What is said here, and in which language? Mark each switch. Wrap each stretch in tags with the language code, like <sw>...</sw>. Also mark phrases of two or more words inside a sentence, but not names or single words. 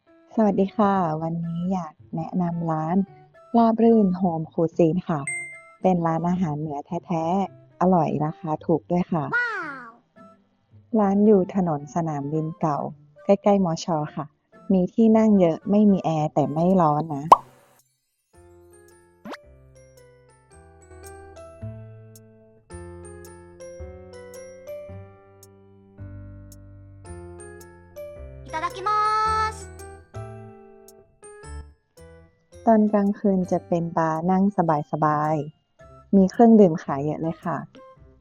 <th>สวัสดีค่ะวันนี้อยากแนะนำร้านราบรื่นโฮมคูซีนค่ะเป็นร้านอาหารเหนือแท้ๆอร่อยราคาถูกด้วยค่ะร้านอยู่ถนนสนามบินเก่าใกล้ๆมอชอค่ะมีที่นั่งเยอะไม่มีแอร์แต่ไม่ร้อนนะ</th> <ja>いただきます。</ja> <th>ตอนกลางคืนจะเป็นบาร์นั่งสบายๆมีเครื่องดื่มขายเยอะเลยค่ะ</th>